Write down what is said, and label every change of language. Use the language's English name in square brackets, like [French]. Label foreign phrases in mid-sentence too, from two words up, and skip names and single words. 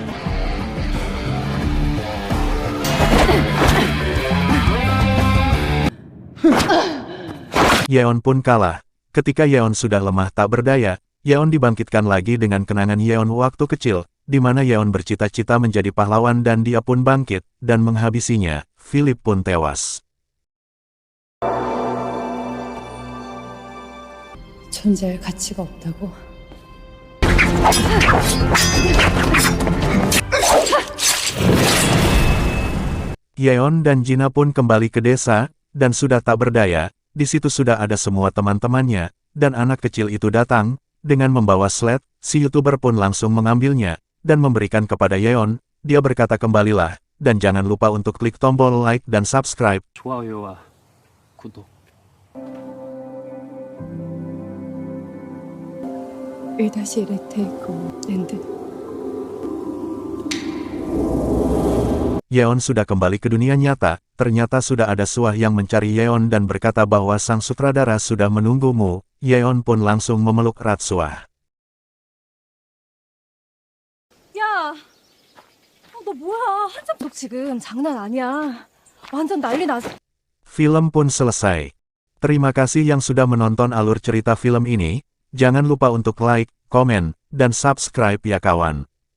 [Indonesian] Yeon pun kalah. Ketika Yeon sudah lemah tak berdaya, Yeon dibangkitkan lagi dengan kenangan Yeon waktu kecil, di mana Yeon bercita-cita menjadi pahlawan dan dia pun bangkit, dan menghabisinya. Philip pun tewas. [Korean] 존재할 가치가 없다고? [Indonesian] Yeon dan Jina pun kembali ke desa, dan sudah tak berdaya. Di situ sudah ada semua teman-temannya, dan anak kecil itu datang, dengan membawa sled. Si YouTuber pun langsung mengambilnya, dan memberikan kepada Yeon. Dia berkata kembalilah, dan jangan lupa untuk klik tombol like dan subscribe. [Korean] 좋아요와 구독. 일다시 레테이크 엔드. [Indonesian] Yeon sudah kembali ke dunia nyata. Ternyata sudah ada Suah yang mencari Yeon dan berkata bahwa sang sutradara sudah menunggumu. Yeon pun langsung memeluk erat Suah. [Korean] 야, 너 뭐야? 한참 너 지금 장난 아니야. 완전 난리 났어. [Indonesian] Film pun selesai. Terima kasih yang sudah menonton alur cerita film ini. Jangan lupa untuk like, komen, dan subscribe ya kawan.